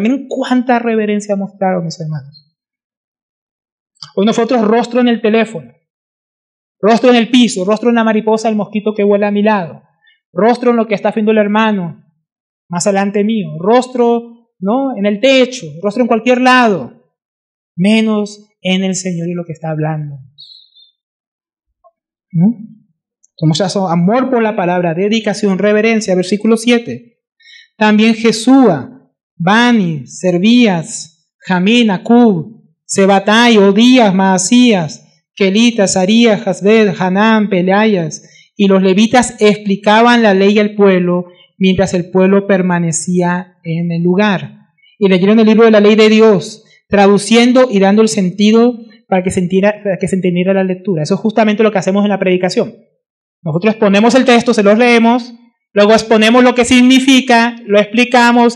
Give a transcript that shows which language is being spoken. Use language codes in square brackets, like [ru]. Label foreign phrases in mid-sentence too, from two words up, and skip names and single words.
[es] Miren cuánta reverencia mostraron, mis hermanos. Hoy nosotros rostro en el teléfono, rostro en el piso, rostro en la mariposa, el mosquito que vuela a mi lado, rostro en lo que está haciendo el hermano más adelante mío, rostro, ¿no?, en el techo, rostro en cualquier lado, menos en el Señor y lo que está hablando. ¿No? Somos eso, amor por la palabra, dedicación, reverencia. Versículo 7. También Jesúa, Bani, Servías, Jamín, Acub, Sebatai, Odías, Maasías, Kelitas, Arías, Hasbed, Hanán, Pelayas, y los levitas explicaban la ley al pueblo mientras el pueblo permanecía en el lugar. Y leyeron el libro de la ley de Dios, traduciendo y dando el sentido para que se entendiera la lectura. Eso es justamente lo que hacemos en la predicación. Nosotros exponemos el texto, se los leemos, luego exponemos lo que significa, lo explicamos.